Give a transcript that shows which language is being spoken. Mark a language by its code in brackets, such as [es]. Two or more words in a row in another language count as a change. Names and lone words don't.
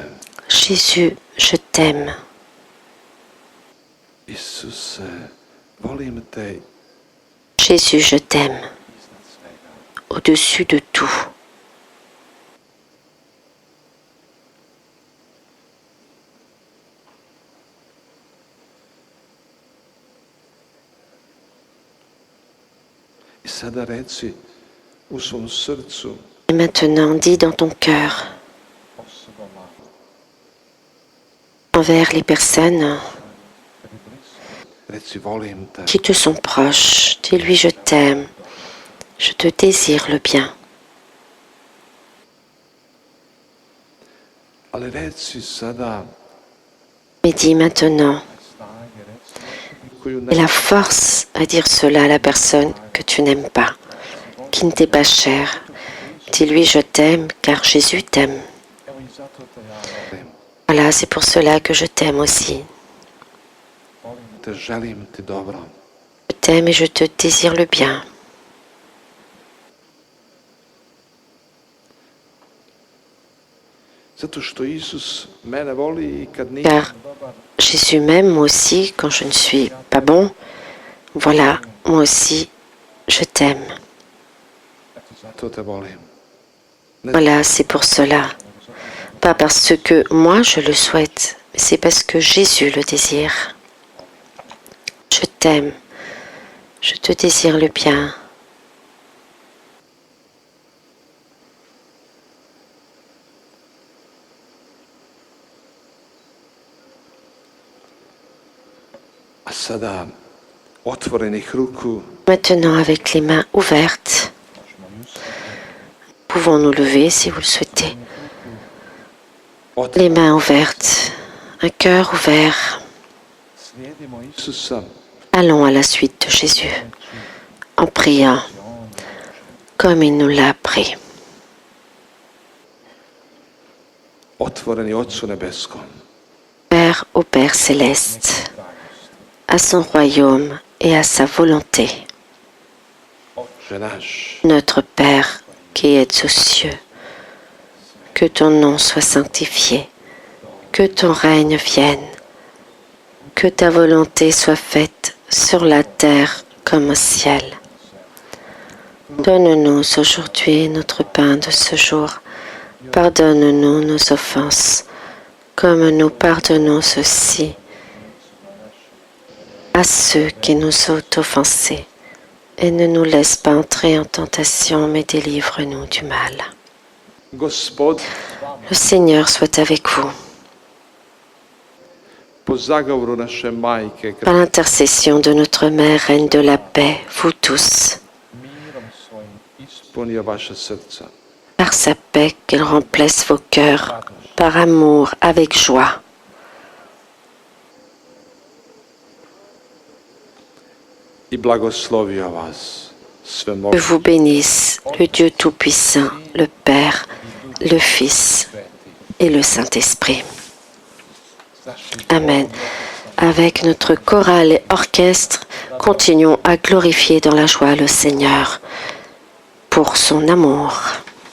[fr] Jésus, je t'aime. [hr] Isuse, volim te [fr] Jésus, je t'aime. Au-dessus de tout. [hr] i sada reci u svom srcu [fr] Et maintenant, dis dans ton cœur, envers les personnes [hr] reci volim te. [fr] qui te sont proches, dis-lui je t'aime, je te désire le bien. [hr] Ali reci sada [fr] Mais dis maintenant, [hr] koju [fr] et [hr] ne [fr] la force à dire cela à la personne que tu n'aimes pas, qui ne t'est pas chère. Dis-lui je t'aime car Jésus t'aime. [hr] volim. [fr] Voilà, c'est pour cela que je t'aime aussi. [hr] Te želim ti dobro. [fr] Je t'aime et je te désire le bien. [hr] Zato što Isus mene voli i kad nije [fr] Car Jésus m'aime moi aussi quand je ne suis pas bon. Voilà, moi aussi, je t'aime. [hr] zato te volim. [fr] Voilà, c'est pour cela. Pas parce que moi je le souhaite, mais c'est parce que Jésus le désire. Je t'aime. Je te désire le bien. [hr] A sada otvorenih ruku [fr] Maintenant, avec les mains ouvertes, pouvons nous lever si vous le souhaitez. Les mains ouvertes, un cœur ouvert. [hr] slijedimo Isusa [fr] Allons à la suite de Jésus en priant comme il nous l'a appris. [hr] otvoreni Otcu nebeskom. [fr] Père au Père céleste, à son royaume et à sa volonté. [hr] Oče naš, [fr] Notre Père qui es aux cieux, que ton nom soit sanctifié, que ton règne vienne, que ta volonté soit faite sur la terre comme au ciel. Donne-nous aujourd'hui notre pain de ce jour. Pardonne-nous nos offenses, comme nous pardonnons aussi à ceux qui nous ont offensés. Et ne nous laisse pas entrer en tentation, mais délivre-nous du mal. [hr] Gospod, [fr] Le Seigneur soit avec vous. [hr] po zagovoru naše majke, [fr] Par l'intercession de notre Mère, Reine de la paix, vous tous, [hr] ispunio vaša srca. [fr] par sa paix, qu'elle remplisse vos cœurs, par amour, avec joie. [hr] I blagoslovio vas, [fr] Que [hr] svemogući, [fr] vous bénisse le Dieu Tout-Puissant, le Père, le Fils et le Saint-Esprit. Amen. Avec notre chorale et orchestre, continuons à glorifier dans la joie le Seigneur pour son amour.